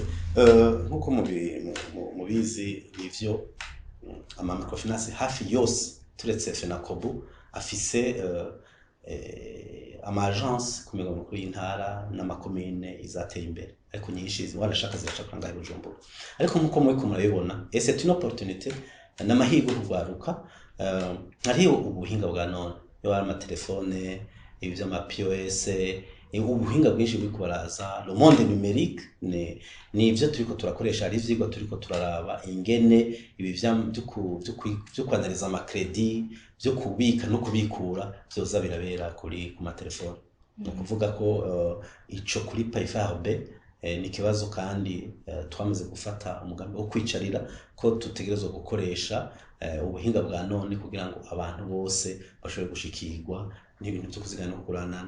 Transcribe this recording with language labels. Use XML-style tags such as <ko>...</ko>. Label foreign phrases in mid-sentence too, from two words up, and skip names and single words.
<rn>Nk'uko mubizi ivyo ama microfinance hafi yose turetse FENACOBU afise ama agence ku migwa mikuru y'intara n'amakomine izateye imbere, ariko nyinshi wanashaka ziracakura ngaho Bujumbura. Ariko nk'uko muri kumurabibona,</rn> <fr>c'est une opportunité</fr> <rn>n'amahirwe kugwaruka. Hariho ubuhinga bwa none, yo ari amatelefone, ibi vy'ama POS, ubuhinga bwinshi buri kubaraza,</rn> <fr>le monde numérique</fr> <rn>ni ivyo turiko turakoresha, ari ivyigwa turiko turaraba ingene ibi vyo kwanariza ama credit, vyo kubika no kubikura vyoza birabera kuri ku matelefone. Ni kuvuga ko ico kuri PAIFAB ni ikibazo kandi twamaze gufata umugambi wo kwicarira ko tutegerezwa gukoresha ubuhinga bwa none kugira ngo abantu bose bashobore gushikirwa n'ibintu byo kuzigana no kuranana.</rn>